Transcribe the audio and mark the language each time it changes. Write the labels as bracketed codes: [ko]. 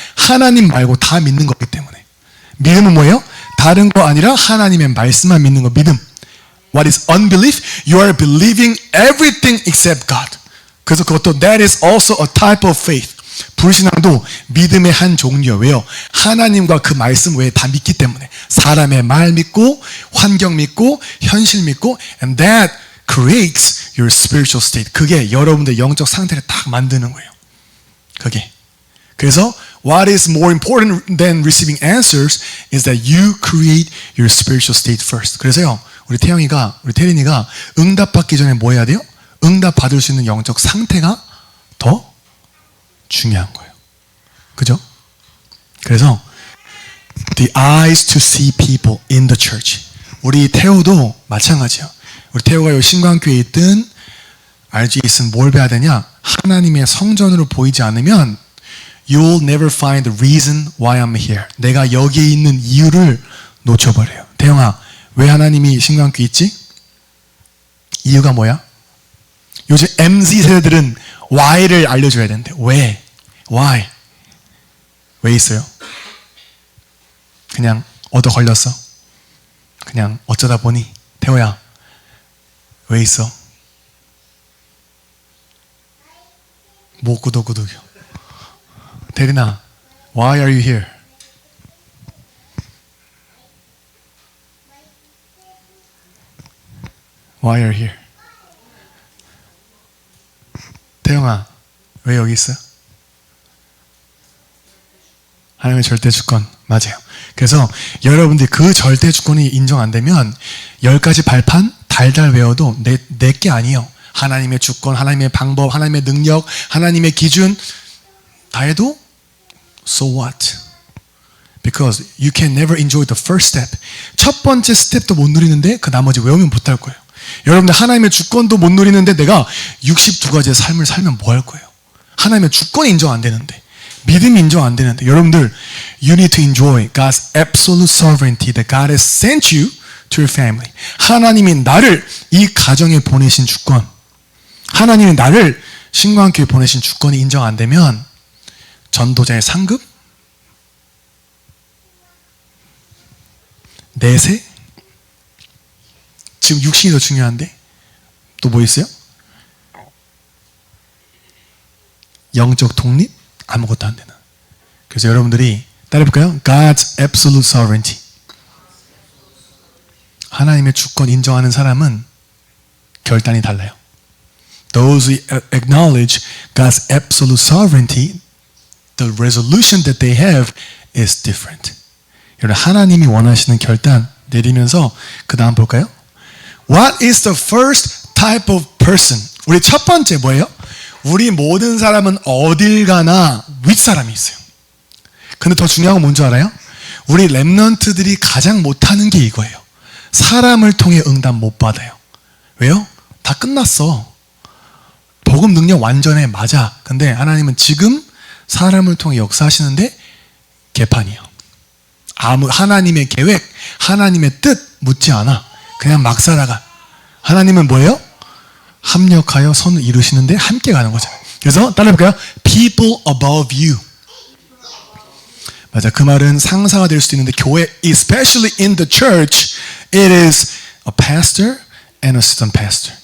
[ko] 하나님 말고 다 믿는 거기 때문에. 믿음은 뭐예요? 다른 거 아니라 하나님의 말씀만 믿는 거 믿음. [en] What is unbelief? You are believing everything except God. [ko] 그래서 그것도 [en] that is also a type of faith. [ko] 불신앙도 믿음의 한 종류예요. 왜요? 하나님과 그 말씀 외에 다 믿기 때문에. 사람의 말 믿고, 환경 믿고, 현실 믿고, [en] and that creates your spiritual state. [ko] 그게 여러분들 영적 상태를 딱 만드는 거예요. 그게. [en] 그래서 what is more important than receiving answers is that you create your spiritual state first. [ko] 그래서요, 우리 태린이가 응답받기 전에 뭐 해야 돼요? 응답받을 수 있는 영적 상태가 더 중요한 거예요. 그죠? [en] 그래서 the eyes to see people in the church. [ko] 우리 태호도 마찬가지예요. 우리 태호가 이 신광교회에 있든 RG에 있으면 뭘 봐야 되냐? 하나님의 성전으로 보이지 않으면 [en] you'll never find the reason why I'm here. [ko] 내가 여기에 있는 이유를 놓쳐버려요. 태영아, 왜 하나님이 신광교회 있지? 이유가 뭐야? 요즘 MZ 세대들은 why를 알려줘야 되는데 왜? why? 왜 있어요? 그냥 얻어 걸렸어? 그냥 어쩌다 보니? 태호야, 왜 있어? 뭐 구독구독이요? [en] 대리나, why are you here? Why are you here? [ko] 태영아, 왜 여기 있어? 하나님의 절대 주권. 맞아요. 그래서 여러분들이 그 절대 주권이 인정 안 되면 10가지 발판 달달 외워도 내 게 아니에요. 하나님의 주권, 하나님의 방법, 하나님의 능력, 하나님의 기준 다 해도 [en] so what? Because you can never enjoy the first step. [ko] 첫 번째 스텝도 못 누리는데 그 나머지 외우면 못할 거예요. 여러분들 하나님의 주권도 못 누리는데 내가 62가지의 삶을 살면 뭐 할 거예요? 하나님의 주권이 인정 안 되는데, 믿음이 인정 안 되는데, 여러분들 [en] you need to enjoy God's absolute sovereignty that God has sent you to your family. [ko] 하나님이 나를 이 가정에 보내신 주권, 하나님이 나를 신광교회 보내신 주권이 인정 안 되면 전도자의 상급, 내세, 지금 육신이 더 중요한데 또 뭐 있어요? 영적 독립? 아무것도 안 되는. 그래서 여러분들이 따라해볼까요? [en] God's absolute sovereignty. [ko] 하나님의 주권 인정하는 사람은 결단이 달라요. [en] Those who acknowledge God's absolute sovereignty, the resolution that they have is different. [ko] 여러분, 하나님이 원하시는 결단 내리면서 그 다음 볼까요? [en] What is the first type of person? [ko] 우리 첫 번째 뭐예요? 우리 모든 사람은 어딜 가나 윗사람이 있어요. 근데 더 중요한 건 뭔지 알아요? 우리 렘넌트들이 가장 못하는 게 이거예요. 사람을 통해 응답 못 받아요. 왜요? 다 끝났어. 복음 능력 완전해. 맞아. 근데 하나님은 지금 사람을 통해 역사하시는데 개판이에요. 하나님의 계획, 하나님의 뜻 묻지 않아. 그냥 막 살아가. 하나님은 뭐예요? 합력하여 선을 이루시는데 함께 가는 거잖아요. 그래서 따라해볼까요? [en] People above you. [ko] 맞아. 그 말은 상사가 될 수도 있는데 교회, [en] especially in the church, it is a pastor and assistant pastor.